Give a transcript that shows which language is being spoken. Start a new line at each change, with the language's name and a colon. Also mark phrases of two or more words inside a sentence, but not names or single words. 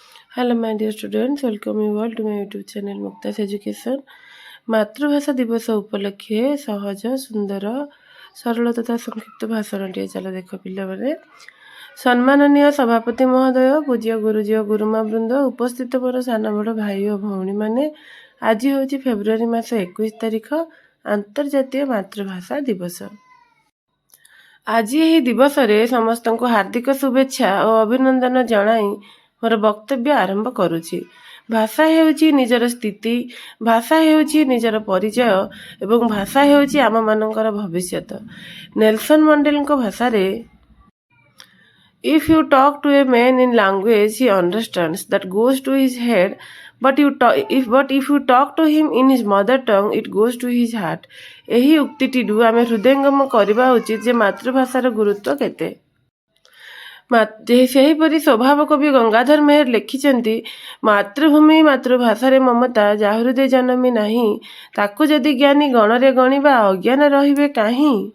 English: Hello my dear students, welcome you all to my YouTube channel Muktas Education।
Odia: ମାତୃଭାଷା ଦିବସ ଉପଲକ୍ଷେ ସହଜ ସୁନ୍ଦର ସରଳ ତଥା ସଂକ୍ଷିପ୍ତ ଭାଷଣଟିଏ ଚାଲ ଦେଖ ପିଲାମାନେ। ସମ୍ମାନନୀୟ ସଭାପତି ମହୋଦୟ, ପୂଜ୍ୟ ଗୁରୁଜୀ ଓ ଗୁରୁମା ବୃନ୍ଦ, ଉପସ୍ଥିତ ମୋର ସାନ ବଡ଼ ଭାଇ ଓ ଭଉଣୀମାନେ, ଆଜି ହେଉଛି ଫେବୃଆରୀ ମାସ 21 ତାରିଖ, ଆନ୍ତର୍ଜାତୀୟ ମାତୃଭାଷା ଦିବସ। ଆଜି ଏହି ଦିବସରେ ସମସ୍ତଙ୍କୁ ହାର୍ଦ୍ଦିକ ଶୁଭେଚ୍ଛା ଓ ଅଭିନନ୍ଦନ ଜଣାଇ ମୋର ବକ୍ତବ୍ୟ ଆରମ୍ଭ କରୁଛି। ଭାଷା ହେଉଛି ନିଜର ସ୍ଥିତି, ଭାଷା ହେଉଛି ନିଜର ପରିଚୟ ଏବଂ ଭାଷା ହେଉଛି ଆମମାନଙ୍କର ଭବିଷ୍ୟତ। ନେଲସନ ମଣ୍ଡେଲାଙ୍କ ଭାଷାରେ,
English: If you talk to a man in language he understands, that goes to his head, but if you talk to him in his mother tongue, it goes to his heart।
Odia: ଏହି ଉକ୍ତିଟିରୁ ଆମେ ହୃଦୟଙ୍ଗମ କରିବା ଉଚିତ ଯେ ମାତୃଭାଷାର ଗୁରୁତ୍ୱ କେତେ। ସେହିପରି ସ୍ୱଭାବ କବି ଗଙ୍ଗାଧର ମେହେର ଲେଖିଛନ୍ତି, ମାତୃଭୂମି ମାତୃଭାଷାରେ ମମତା, ଯା ହୃଦେ ଜନମି ନାହିଁ, ତାକୁ ଯଦି ଜ୍ଞାନୀ ଗଣରେ ଗଣିବା, ଅଜ୍ଞାନ ରହିବେ କାହିଁ।